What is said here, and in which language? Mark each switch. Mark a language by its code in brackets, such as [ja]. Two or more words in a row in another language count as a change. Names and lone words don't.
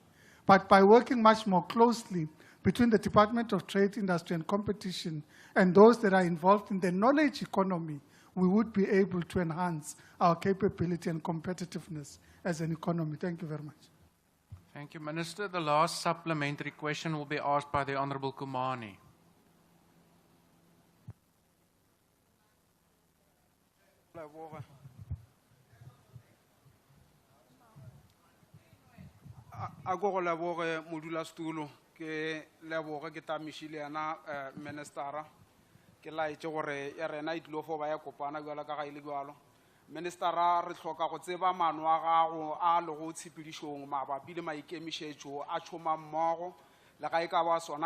[en] But by working much more closely between the Department of Trade, Industry and Competition and those that are involved in the knowledge economy, we would be able to enhance our capability and competitiveness as an economy. Thank you very much. Thank you, Minister. The last supplementary question will be asked by the Honourable Kumani. [nso] A go go leboge modulasetulo ke leboge ke tamišile yana ministera ke laetše gore ya rena e tlile go ba ya kopana bjalo ka ga e le bjalo ministera re hloka go tseba maano a gago a lego tshepedišong mabapi le maikemišetšo a tšhoma mmogo le ga e ka ba sona